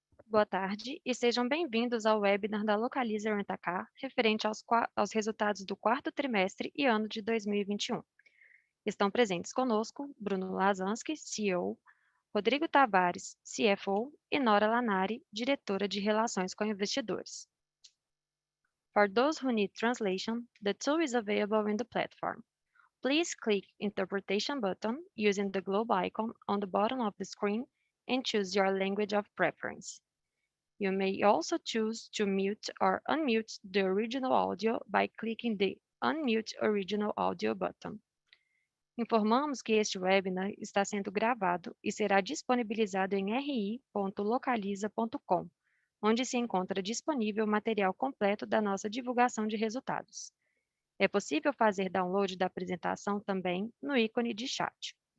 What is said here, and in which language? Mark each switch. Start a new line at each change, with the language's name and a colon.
Portuguese: Boa tarde e sejam bem-vindos ao webinar da Localiza Rent a Car, referente aos resultados do quarto trimestre e ano de 2021. Estão presentes conosco Bruno Lasansky, CEO, Rodrigo Tavares, CFO, e Nora Lanari, diretora de Relações com Investidores.
English: For those who need translation, the tool is available in the platform. Please click Interpretation button using the globe icon on the bottom of the screen and choose your language of preference. You may also choose to mute or unmute the original audio by clicking the Unmute Original Audio button.
Portuguese: Informamos que este webinar está sendo gravado e será disponibilizado em ri.localiza.com, onde se encontra disponível o material completo da nossa divulgação de resultados. É possível fazer download da apresentação também no ícone de chat.